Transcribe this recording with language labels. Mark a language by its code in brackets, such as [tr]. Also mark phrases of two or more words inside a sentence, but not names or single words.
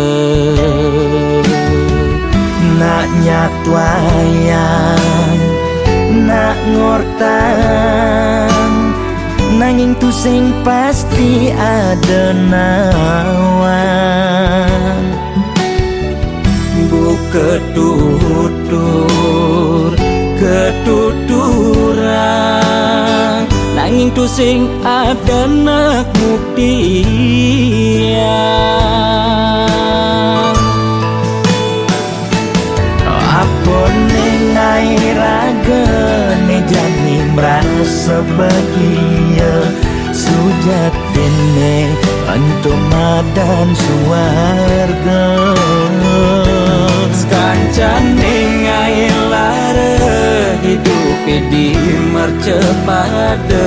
[ban] Nak nyatwayang nak ngortang nanging tu sing pasti ada nawan. Buka tutur ketuturan nanging tu sing ada nak buktian. Apa nengai raga ne jani [id] merasa bahagia. [ban] Sujatine antum madan suarga. Kancan nengai lara hidup di mercepada.